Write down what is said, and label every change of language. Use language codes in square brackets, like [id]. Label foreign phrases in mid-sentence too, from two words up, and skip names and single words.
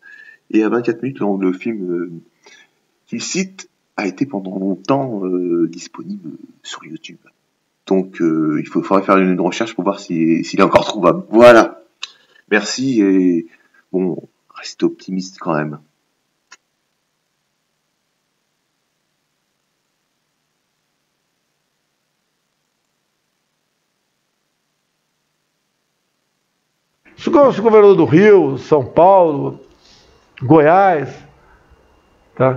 [fr] Et à 24 minutes, le film qu'il cite a été pendant longtemps disponible sur YouTube. Donc il faudrait faire une recherche pour voir s'il est encore trouvable. Voilà. Merci et bon, restez optimiste quand même. [pt] Se o governador do Rio, São Paulo, Goiás, tá?